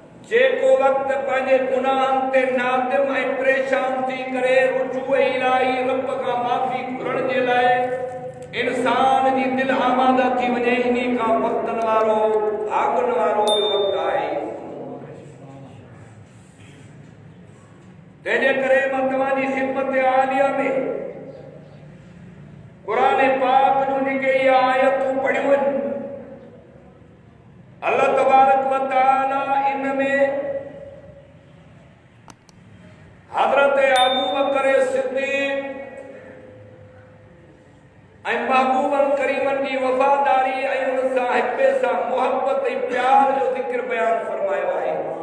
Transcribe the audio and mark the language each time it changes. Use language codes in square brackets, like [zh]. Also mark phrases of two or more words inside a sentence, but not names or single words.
[sd] जेको वक्त पंहिंजे गुनाहनि ते नादिम ऐं परेशान थी करे रुजू इलाही रब खां माफ़ी घुरण जे लाइ इंसान जी दिल आमादा थी वञे, इन्ही खां वक्तनि वारो भागनि वारो ॿियो वक़्तु आहे। तंहिंजे करे मां तव्हांजी ख़िदमत आलिया में क़ुरान पाक जूं जेके इहे आयतूं पढ़ियूं आहिनि, [ar] الله تبارك وتعالى [sd] इन में हज़रत अबू बकर सिद्दीक़ ऐं महबूबनि करीमनि जी वफ़ादारी ऐं उन सां हिक ॿिए सां मोहब्बत ऐं प्यार जो ज़िक्र बयान फरमायो आहे।